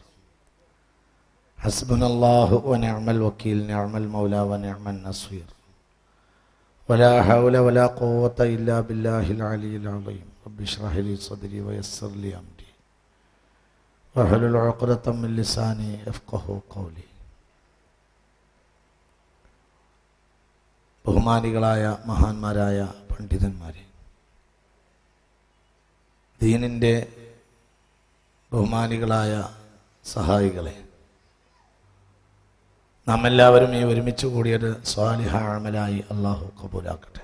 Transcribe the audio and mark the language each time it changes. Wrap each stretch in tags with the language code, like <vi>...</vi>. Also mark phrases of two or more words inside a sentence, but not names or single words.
<ar>حسبنا الله ونعم الوكيل، نعم المولى ونعم النصير. ولا حول ولا قوة إلا بالله العلي العظيم. رب اشرح لي صدري ويسر لي أمري واحلل عقدة من لساني يفقهوا قولي.</ar> <ml>ബഹുമാനികളായ മഹാന്മാരായ പണ്ഡിതന്മാരെ, ദീനിൻ്റെ ബഹുമാനികളായ സഹായികളെ, നാം എല്ലാവരും ഈ ഒരുമിച്ച് കൂടിയത് സ്വാലിഹ അമലായി അള്ളാഹു കബൂലാക്കട്ടെ.</ml>